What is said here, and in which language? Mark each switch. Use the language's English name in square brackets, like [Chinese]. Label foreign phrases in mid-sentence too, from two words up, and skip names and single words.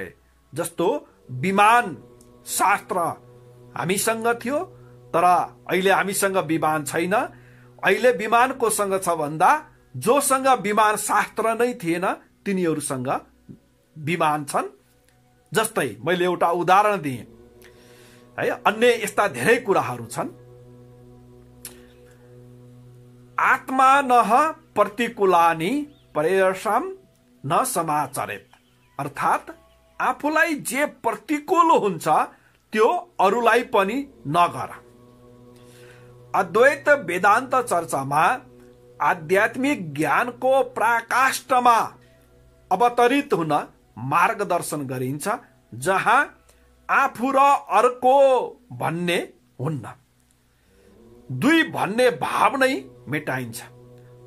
[Nepali] जस्तो विमान शास्त्र हामीसँग थियो तर अहिले हामीसँग विमान छैन। अहिले विमान कोसँग छ भन्दा जोसँग विमान शास्त्र नै थिएन तिनीहरूसँग विमान छन्। जस्तै मैले एउटा उदाहरण दिएँ है, अन्य यस्ता धेरै कुराहरू छन्। [Sanskrit] आत्मानः प्रतिकूलानि परेषां न समाचरेत्, [Nepali] अर्थात आफूलाई जे प्रतिकूल हुन्छ त्यो अरूलाई पनि नगर। अद्वैत वेदान्त चर्चामा आध्यात्मिक ज्ञानको पराकाष्ठमा अवतरित हुन मार्गदर्शन गरिन्छ, जहाँ आफू र अर्को भन्ने हुन्न, दुई भन्ने भाव नै मेटाइन्छ।